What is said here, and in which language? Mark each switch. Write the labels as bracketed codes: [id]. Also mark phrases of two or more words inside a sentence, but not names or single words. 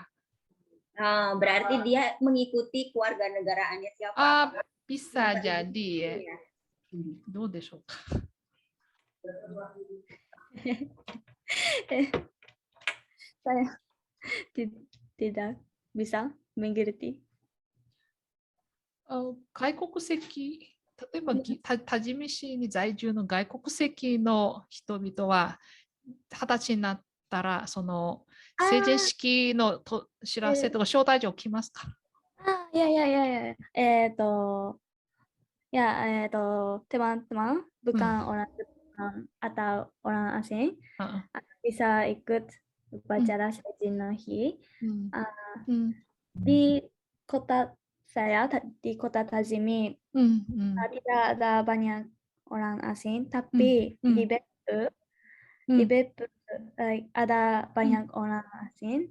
[id] Berarti dia mengikuti keluarga negaraannya siapa? Bisa jadi ya. [ja] どうでしょう. [id] Saya tidak bisa mengerti. [ja] 外国籍、例えば多治見市に在住の外国籍の人々は20歳になったらその成人式の知らせとか招待状来ますか？ [id] Ya. Teman-teman bukan orang Jepang atau orang asing bisa ikut upacara Seijin no Hi. Di kota saya, di kota Tajimi, tidak ada banyak orang asing, tapi di Beppu ada banyak orang asing.